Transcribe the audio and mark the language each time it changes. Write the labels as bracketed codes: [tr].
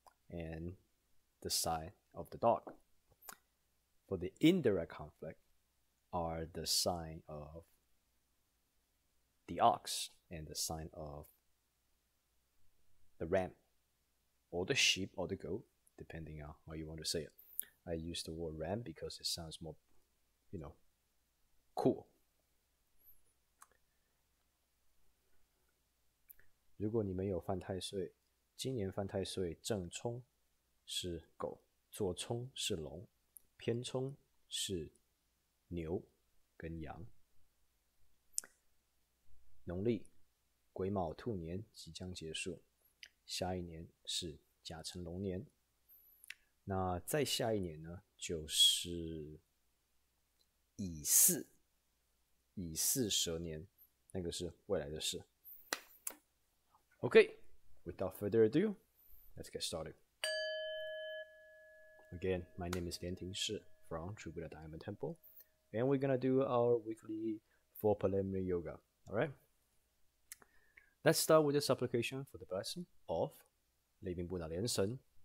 [en] and the sign of the dog. For the indirect conflict are the sign of the ox and the sign of the ram, or the sheep, or the goat, depending on how you want to say it. I use the word ram because it sounds more, cool. [zh] 如果你们有犯太岁，今年犯太岁正冲是狗，坐冲是龙，偏冲是牛跟羊。农历癸卯兔年即将结束，下一年是甲辰龙年。那再下一年呢，就是乙巳蛇年，那个是未来的事。 [en] Okay, without further ado, let's get started. Again, my name is Lian Shi from True Buddha Diamond Temple, and we're gonna do our weekly 4 preliminary yoga. Alright? Let's start with the supplication for the blessing of Living Buddha Lian-Sheng.